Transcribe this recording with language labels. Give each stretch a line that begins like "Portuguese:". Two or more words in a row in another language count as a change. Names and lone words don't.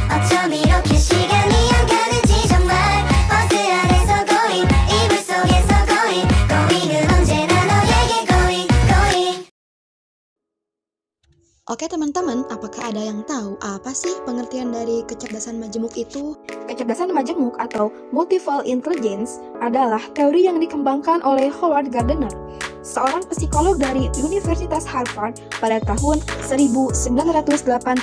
Korean: 어쩜 이렇게 시간이 안 가는지 정말 버스 안에서 고잉 이불 속에서 고잉 고잉은 언제나 너에게
English: going going.
Indonesian: Oke teman-teman, apakah ada yang tahu apa sih pengertian dari kecerdasan majemuk itu? Kecerdasan majemuk atau
English: multiple intelligence
Indonesian: adalah teori yang dikembangkan oleh Howard Gardner, seorang psikolog dari Universitas Harvard pada tahun 1983.